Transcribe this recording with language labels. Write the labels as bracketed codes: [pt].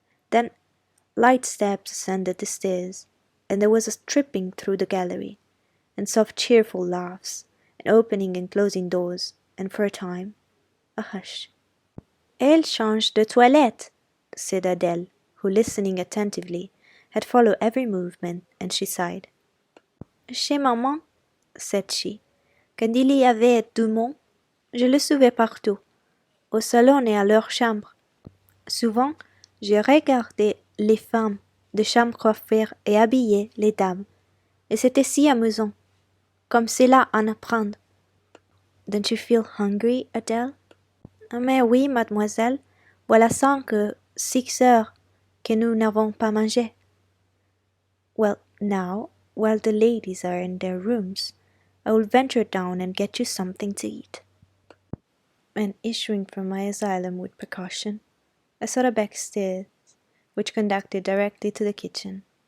[en] Then light steps ascended the stairs, and there was a tripping through the gallery, and soft cheerful laughs, and opening and closing doors, and for a time a hush. [fr] "Elle change de toilette," [en] said Adele, who, listening attentively, had followed every movement, and she sighed. [fr] "Chez maman," [en] said she, [fr] "quand il y avait du monde, je le suivais partout, au salon et à leur chambre. Souvent, je regardais les femmes de chambre coiffer et habiller les dames, et c'était si amusant, comme cela en apprendre." [en] "Don't you feel hungry, Adele?" [fr] "Mais oui, mademoiselle, voilà 6 heures que nous n'avons pas mangé." [en] "Well, now, while the ladies are in their rooms, I will venture down and get you something to eat." And issuing from my asylum with precaution, I sought a back stairs, which conducted directly to the kitchen.